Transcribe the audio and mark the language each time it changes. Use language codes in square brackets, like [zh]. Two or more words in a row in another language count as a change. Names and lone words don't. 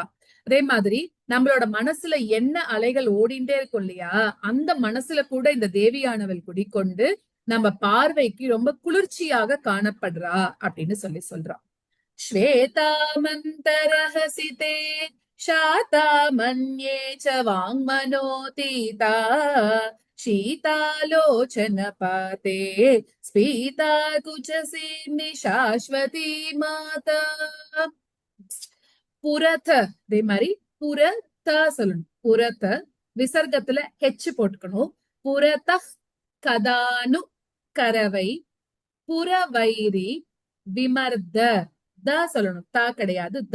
[ta] அதே மாதிரி நம்மளோட மனசுல என்ன அலைகள் ஓடிண்டே இருக்கும் இல்லையா, அந்த மனசுல கூட இந்த தேவியானவள் குடிக்கொண்டு நம்ம பார்வைக்கு ரொம்ப குளிர்ச்சியாக காணப்படுறா அப்படின்னு சொல்றா. [sa] श्वेतामन्दरहसिते शाता मन्ये च वाङ्मनोतीता शीतालोचन पाते स्फीता कुचसीम्नि शाश्वती माता. [ta] புரத, அதே மாதிரி புரத சொல்லணும். புரத விசர்க்கத்துல ஹெச் போட்டுக்கணும். புரத கதானு கரவை புறவைரி விமர்த, த சொல்லணும், தா கிடையாது, த.